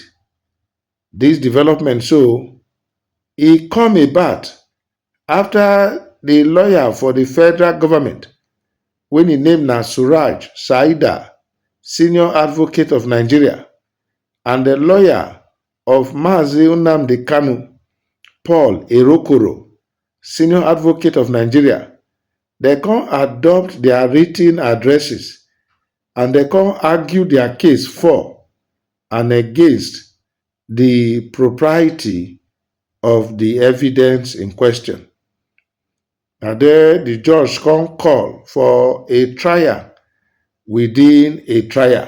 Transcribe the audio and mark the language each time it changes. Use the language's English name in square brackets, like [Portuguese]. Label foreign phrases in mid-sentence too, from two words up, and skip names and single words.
[Nigerian Pidgin] This development so e come about after the lawyer for the federal government, wey his name na Suraj Saida, senior advocate of Nigeria, and the lawyer of Mazi Nnamdi Kanu, Paul Erokoro, senior advocate of Nigeria, they come adopt their written addresses and they come argue their case for and against the propriety of the evidence in question. And there the judge come call for a trial within a trial.